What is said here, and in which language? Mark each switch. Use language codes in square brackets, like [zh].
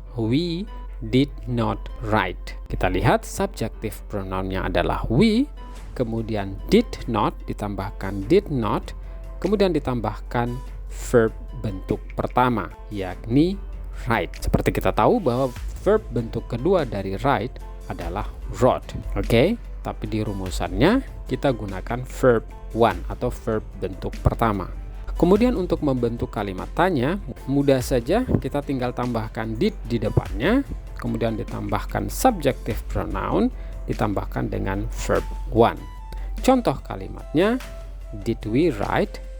[en] We did not write. [id] Kita lihat subjective pronounnya adalah we, kemudian did not ditambahkan did not, kemudian ditambahkan verb bentuk pertama, yakni write. Seperti kita tahu bahwa verb bentuk kedua dari write adalah wrote. Oke, tapi di rumusannya kita gunakan verb one atau verb bentuk pertama. Kemudian untuk membentuk kalimat tanya, mudah saja kita tinggal tambahkan did di depannya, kemudian ditambahkan subjective pronoun, ditambahkan dengan verb one. Contoh kalimatnya, [en] did we write?